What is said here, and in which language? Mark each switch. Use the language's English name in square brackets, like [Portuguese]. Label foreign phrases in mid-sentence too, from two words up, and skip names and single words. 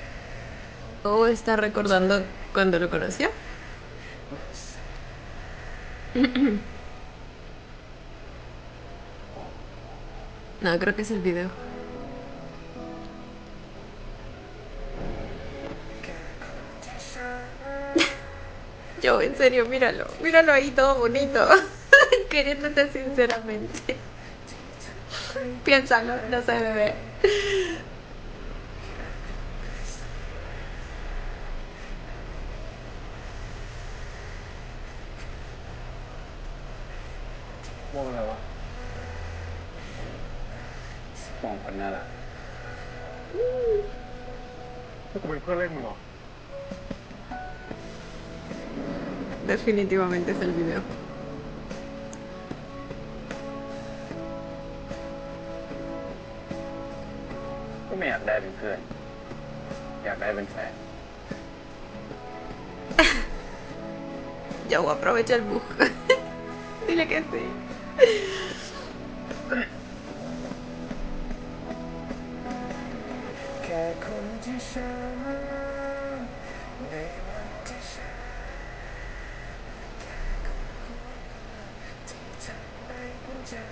[Spanish] oh está recordando cuando lo conoció no creo que es el video yo en serio míralo ahí todo bonito queriéndote sinceramente piénsalo no sé bebé [Thai] มองอะไรวะ มองคนน่ารัก พวกกูเป็นเพื่อนเล่นมึงเหรอ [Spanish] definitivamente es el video [Thai] ก็ไม่อยากได้เป็นเพื่อน อยากได้เป็นแฟน [Spanish] yo aprovecho el bug dile que sí [Thai] แค่คนที่ฉันในวันที่ฉันแค่คนที่ทำให้หัวใจ